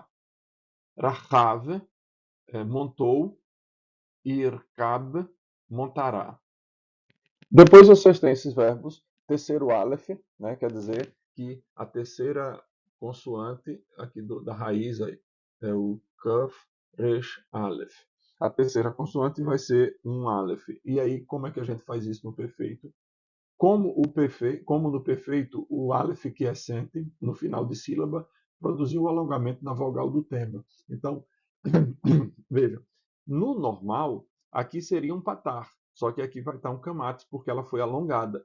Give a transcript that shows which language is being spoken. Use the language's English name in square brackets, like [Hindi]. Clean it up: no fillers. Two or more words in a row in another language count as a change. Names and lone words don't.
[Portuguese] Rachav, montou. Irkab, montará. Depois vocês têm esses verbos, terceiro aleph, né, quer dizer que a terceira consoante aqui da raiz aí, é o kaf, resh, aleph. A terceira consoante vai ser um aleph. E aí, como é que a gente faz isso no perfeito? Como no perfeito, o aleph quiescente, no final de sílaba, produziu o alongamento na vogal do tema. Então, veja, no normal, aqui seria um patar, só que aqui vai estar um kamates, porque ela foi alongada.